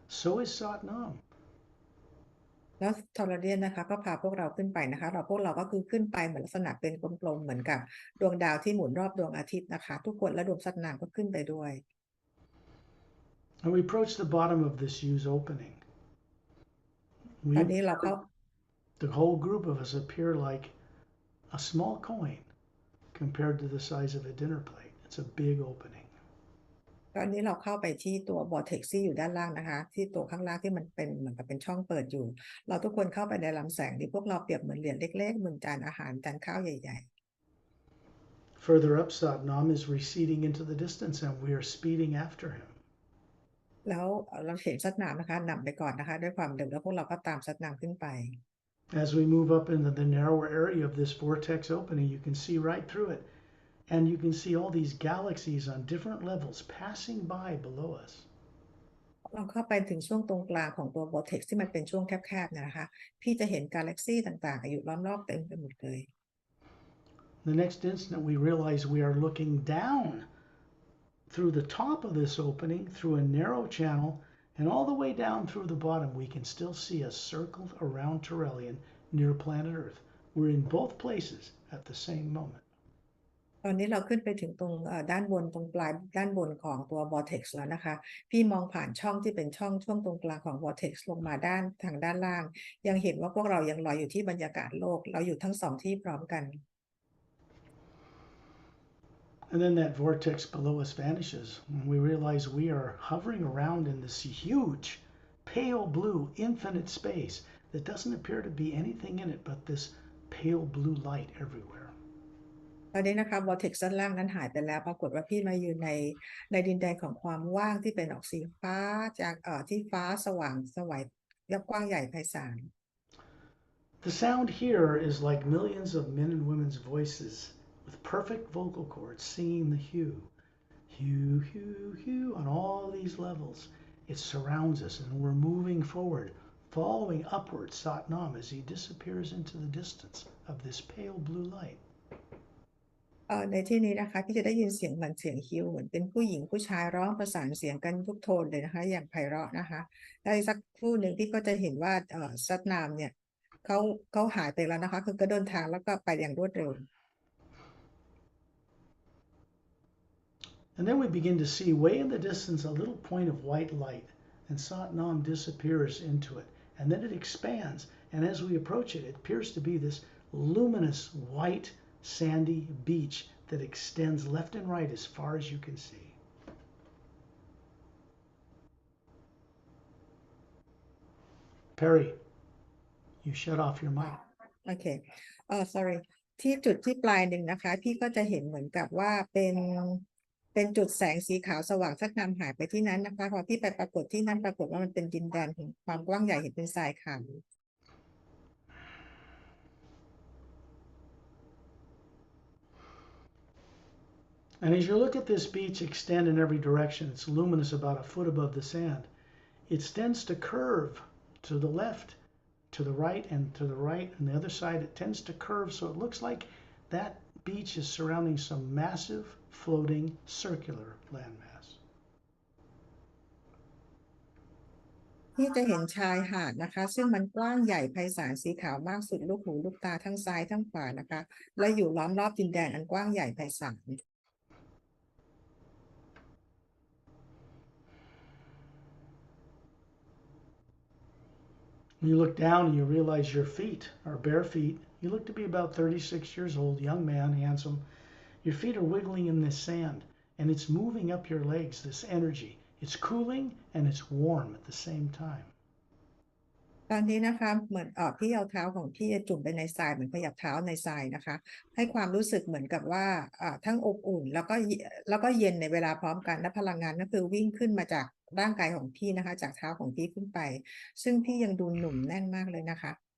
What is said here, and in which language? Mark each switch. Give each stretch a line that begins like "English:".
English: So is Satnam.
Thai: แล้วทอร์เรียนนะคะก็พาพวกเราขึ้นไปนะคะพวกเราก็คือขึ้นไปเหมือนลักษณะเป็นกลมๆเหมือนกับดวงดาวที่หมุนรอบดวงอาทิตย์นะคะทุกคนและดวงซัดนามก็ขึ้นไปด้วย
English: And we approach the bottom of this huge opening.
Thai: ตอนนี้เราเข้า
English: The whole group of us appear like a small coin compared to the size of a dinner plate. It's a big opening.
Thai: ตอนนี้เราเข้าไปที่ตัว vortex ที่อยู่ด้านล่างนะคะที่ตัวข้างล่างที่มันเป็นเหมือนกับเป็นช่องเปิดอยู่เราทุกคนเข้าไปในลำแสงที่พวกเราเปรียบเหมือนเหรียญเล็กๆเหมือนจานอาหารจานข้าวใหญ่
English: Further up, Satnam is receding into the distance, and we are speeding after him.
Thai: ๆแล้วเราเห็นซัดนามนะคะนำไปก่อนนะคะด้วยความเร็วแล้วพวกเราก็ตามซัดนามขึ้นไป
English: As we move up into the narrower area of this vortex opening, you can see right through it, and you can see all these galaxies on different levels passing by below us.
Thai: เราเข้าไปถึงช่วงตรงกลางของตัว vortex ที่มันเป็นช่วงแคบๆนะคะพี่จะเห็นกาแล็กซี่ต่างๆอยู่ล้อมรอบเต็มไปหมดเลย
English: The next instant, we realize we are looking down through the top of this opening, through a narrow channel, and all the way down through the bottom, we can still see us circled around Turelian near planet Earth. We're in both places at the same moment.
Thai: ตอนนี้เราขึ้นไปถึงตรงด้านบนตรงปลายด้านบนของตัว vortex แล้วนะคะพี่มองผ่านช่องที่เป็นช่วงตรงกลางของ vortex ลงมาทางด้านล่างยังเห็นว่าพวกเรายังลอยอยู่ที่บรรยากาศโลกเราอยู่ทั้งสองที่พร้อมกัน
English: And then that vortex below us vanishes, and we realize we are hovering around in this huge, pale blue, infinite space that doesn't appear to be anything in it but this pale blue light everywhere.
Thai: ตอนนี้นะคะ vortex ด้านล่างนั้นหายไปแล้วปรากฏว่าพี่มาอยู่ในดินแดนของความว่างที่เป็นออกสีฟ้าจากที่ฟ้าสว่างไสวยับกว้างใหญ่ไพศาล
English: The sound here is like millions of men and women's voices with perfect vocal cords singing the hue, hue, hue, hue on all these levels. It surrounds us, and we're moving forward, following upward Satnam as he disappears into the distance of this pale blue light.
Thai: ในที่นี้นะคะพี่จะได้ยินเสียงเหมือนเสียงฮิวเหมือนเป็นผู้หญิงผู้ชายร้องประสานเสียงกันทุกโทนเลยนะคะอย่างไพเราะนะคะได้สักครู่หนึ่งพี่ก็จะเห็นว่าซัดนามเนี่ยเขาหายไปแล้วนะคะคือก็เดินทางแล้วก็ไปอย่างรวดเร็ว
English: And then we begin to see way in the distance a little point of white light, and Satnam disappears into it, and then it expands, And as we approach it, it appears to be this luminous white sandy beach that extends left and right as far as you can see. Perry, you shut off your mic.
Thai: โอเคsorry ที่จุดที่ปลายหนึ่งนะคะพี่ก็จะเห็นเหมือนกับว่าเป็นจุดแสงสีขาวสว่างสักนำหายไปที่นั้นนะคะพอพี่ไปปรากฏที่นั่นปรากฏว่ามันเป็นดินแดนของความกว้างใหญ่เห็นเป็นทรายขาว
English: And as you look at this beach extend in every direction, it's luminous about a foot above the sand. It tends to curve to the left, to the right, and to the right, and the other side. It tends to curve, so it looks like that beach is surrounding some massive, floating, circular landmass.
Thai: ที่จะเห็นชายหาดนะคะซึ่งมันกว้างใหญ่ไพศาลสีขาวมากสุดลูกหูลูกตาทั้งซ้ายทั้งขวานะคะและอยู่ล้อมรอบดินแดนอันกว้างใหญ่ไพศาล
English: When you look down and you realize your feet are bare feet. You look to be about 36 years old, young man, handsome. Your feet are wiggling in this sand, and it's moving up your legs, this energy. It's cooling and it's warm at the same time.
Thai: ตอนนี้นะคะเหมือนพี่เอาเท้าของพี่จุ่มไปในทรายเหมือนขยับเท้าในทรายนะคะให้ความรู้สึกเหมือนกับว่าทั้งอบอุ่นแล้วก็เย็นในเวลาพร้อมกันและพลังงานก็คือวิ่งขึ้นมาจากร่างกายของพี่นะคะจากเท้าของพี่ขึ้นไปซึ่งพี่ยังดูหนุ่มแน่นมากเลยนะคะ